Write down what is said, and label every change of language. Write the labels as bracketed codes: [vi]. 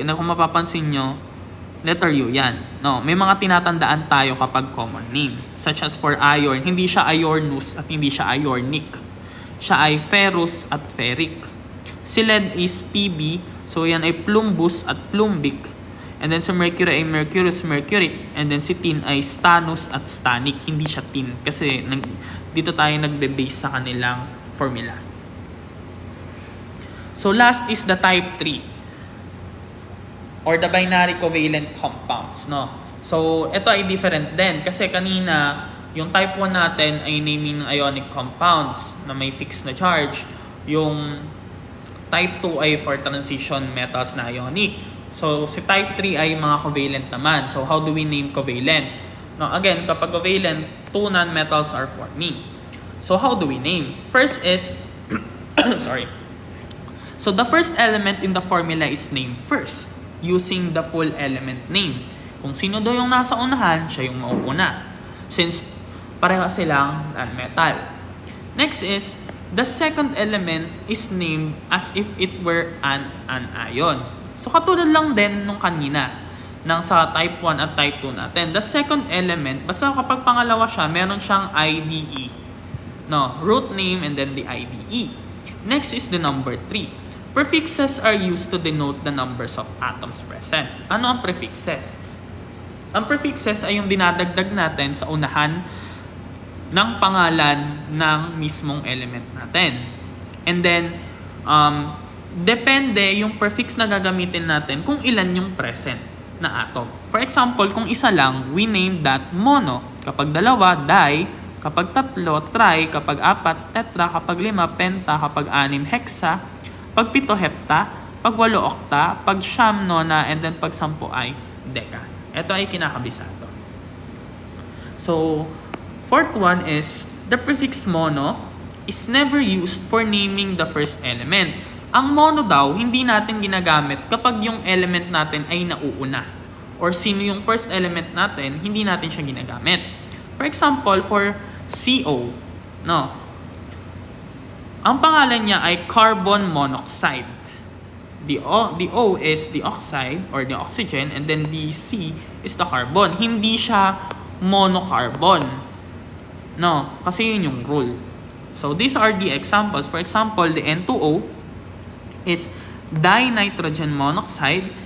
[tl] And kung mapapansin nyo, letter U yan. No, may mga tinatandaan tayo kapag common name. [en] Such as for iron, [tl] hindi siya ironous at hindi siya ionic. Siya ay ferrous at ferric. Si lead is Pb, so yan ay plumbous at plumbic. And then sa mercury ay mercurous, mercuric. And then si tin ay stannous at stannic. Hindi siya tin kasi dito tayo nagbe-base sa kanilang formula. [en] So last is the type 3 or the binary covalent compounds, no? [tl] So ito ay different din kasi kanina yung type 1 natin ay naming ionic compounds na may fixed na charge. Yung type 2 ay for transition metals na ionic. So si type 3 ay mga covalent naman. [en] So how do we name covalent? No, again, [tl] kapag covalent, [en] two non-metals are forming. So how do we name? First is sorry. So the first element in the formula is named first using the full element name. [tl] Kung sino daw yung nasa unahan, siya yung mauuna. Since pareho silang non-metal. [en] Next is, the second element is named as if it were an ion. [tl] So katulad lang din nung kanina ng sa type 1 at type 2 natin. [en] The second element, [tl] basta kapag pangalawa siya, meron siyang IDE. [en] No, root name and then the IDE. Next is the number 3. Prefixes are used to denote the numbers of atoms present. [tl] Ano ang prefixes? Ang prefixes ay yung dinadagdag natin sa unahan ng pangalan ng mismong element natin. And then, depende yung prefix na gagamitin natin kung ilan yung present na atom. [en] For example, [tl] kung isa lang, [en] we name that mono. [tl] Kapag dalawa, di. Kapag tatlo, tri. Kapag apat, tetra. Kapag lima, penta. Kapag anim, hexa. Pag pito, hepta. Pag walo, okta. Pag siyam, nona. And then pag sampu ay deka. Ito ay kinakabisado. [en] So, fourth one is, the prefix mono is never used for naming the first element. [tl] Ang mono daw, hindi natin ginagamit kapag yung element natin ay nauuna. Or sino yung first element natin, hindi natin siya ginagamit. [en] For example, for CO, no? [tl] Ang pangalan niya ay carbon monoxide. [en] The O is the oxide or the oxygen, and then the C is the carbon. [tl] Hindi siya monocarbon. No, kasi yun yung rule. [en] So these are the examples. For example, the N2O is dinitrogen monoxide.